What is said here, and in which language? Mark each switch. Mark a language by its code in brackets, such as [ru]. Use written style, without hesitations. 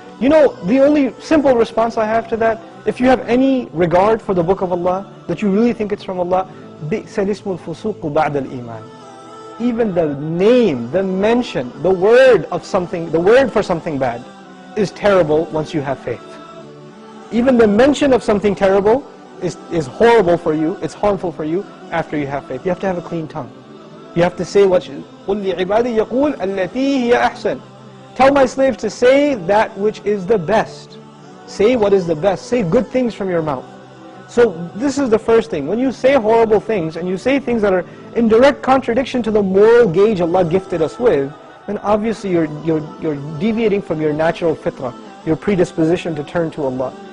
[en] The only simple response I have to that, if you have any regard for the book of Allah, that you really think it's from Allah, [ar] بِئْسَ الِاسْمُ الْفُسُوقُ بَعْدَ الْإِيمَانِ. [en] Even the name, the mention, the word for something bad is terrible once you have faith. Even the mention of something terrible is horrible for you, it's harmful for you after you have faith. You have to have a clean tongue. You have to say what [ar] قُلْ لِعِبَادِي يَقُولْ الَّتِي هِيَ أَحْسَنُ. [en] Tell my slaves to say that which is the best. Say what is the best. Say good things from your mouth. So this is the first thing. When you say horrible things and you say things that are in direct contradiction to the moral gauge Allah gifted us with, then obviously you're deviating from your natural fitrah, your predisposition to turn to Allah.